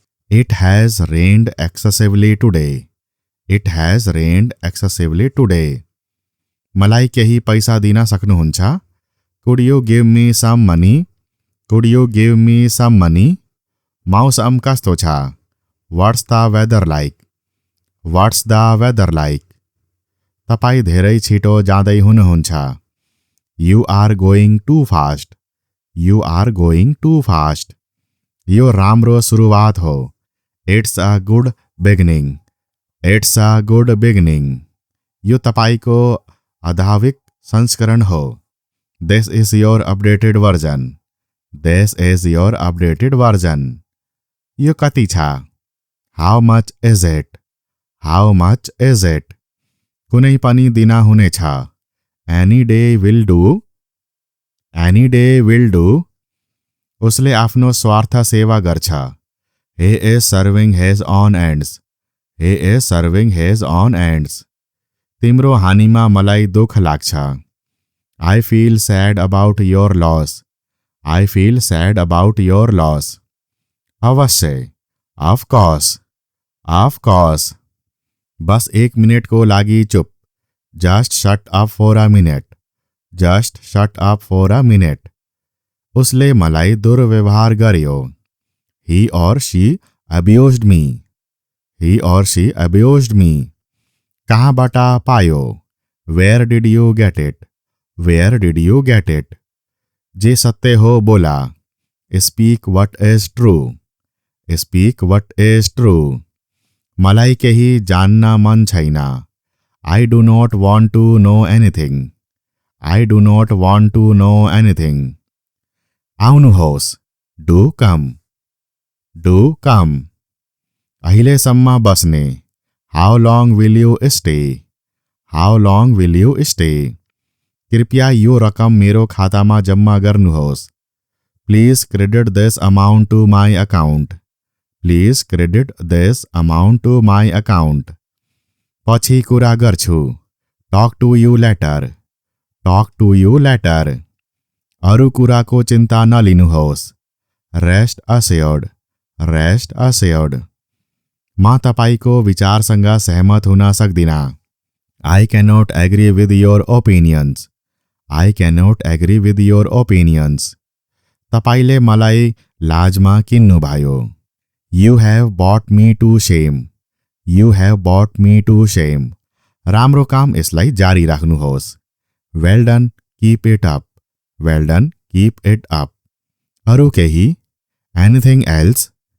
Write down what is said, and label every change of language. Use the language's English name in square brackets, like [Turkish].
[English] It has rained excessively today. It has rained excessively today. [Nepali] मलाई केही पैसा दिन सक्नुहुन्छ? [English] Could you give me some money? Could you give me some money? [Nepali] मौसम कस्तो छ? [English] What's the weather like? What's the weather like? [Nepali] तपाईँ धेरै छिटो जाँदै हुनुहुन्छ। [English] You are going too fast. You are going too fast. [Nepali] यो राम्रो सुरुवात हो। [English] It's a good beginning. It's a good beginning. [Nepali] यो तपाईँको आधाविक संस्करण हो। [English] This is your updated version. This is your updated version. [Nepali] यो कति छ? [English] How much is it? How much is it? [Nepali] कुनै पनि दिन हुनेछ। [English] Any day will do. Any day will do. [Nepali] उसले आफ्नो स्वार्थ सेवा गर्छ। [English] he is serving his own ends. he is serving his own ends. [Nepali] तिम्रो हानिमा मलाई दुःख लाग्छ। [English] I feel sad about your loss. I feel sad about your loss. [Nepali] अवश्य। [English] Of course. Of course. [Nepali] बस 1 मिनेटको लागि चुप। [English] Just shut up for a minute. Just shut up for a minute. [Nepali] उसले मलाई दुर्व्यवहार गर्यो। [English] He or she abused me. He or she abused me. [Nepali] कहाँबाट पायो? [English] Where did you get it? Where did you get it? [Nepali] जे सत्य हो बोला। [English] Speak what is true. Speak what is true. [Nepali] मलाई केही जान्न मन छैन। [English] I do not want to know anything. I do not want to know anything. [Nepali] आउनुहोस्। [English] Do come. Do come. [Nepali] अहिलेसम्म बस्ने। [English] How long will you stay? How long will you stay? [Nepali] कृपया यो रकम मेरो खातामा जम्मा गर्नुहोस्। [English] Please credit this amount to my account. Please credit this amount to my account. [Nepali] पछि कुरा गर्छु। [English] Talk to you later. Talk to you later. [Nepali] अरू कुराको चिन्ता नलिनुहोस्। [English] Rest assured. Rest assured. [Nepali] म तपाईको विचारसँग सहमत हुन सक्दिनँ। [English] I cannot agree with your opinions. I cannot agree with your opinions. [Nepali] तपाईले मलाई लाजमा किन्नुभयो। [English] You have put me to shame. You have put me to shame. [Nepali] राम्रो काम, यसलाई जारी राख्नुहोस्। [English] Well done, keep it up. Well done, keep it up. [Nepali] अरू केही? [English] Anything else?